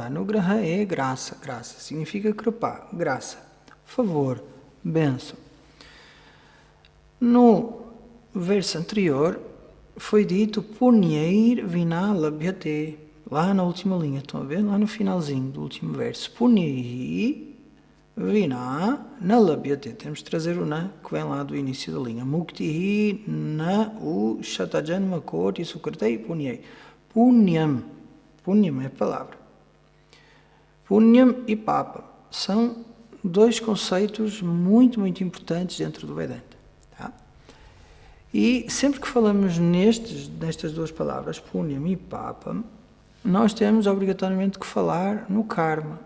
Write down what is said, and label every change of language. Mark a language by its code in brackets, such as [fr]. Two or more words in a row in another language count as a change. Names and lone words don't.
[pt] Anugraha é graça, graça, significa kripá, graça, favor, bênção. No verso anterior foi dito [sa] पुण्यैर् विना लभ्यते, [pt] lá na última linha, estão a ver? Lá no finalzinho do último verso. [sa] पुण्यैर् विना न लभ्यते, [pt] temos de trazer o na que vem lá do início da linha. [sa] मुक्तिहि न उ शतजन्म कोटि सुक्रतेइ पुण्यै. [pt] Punyam, punyam é a palavra. Punyam e papa são dois conceitos muito, muito importantes dentro do Vedanta. Tá? E sempre que falamos nestas duas palavras, punyam e papa, nós temos obrigatoriamente que falar no karma.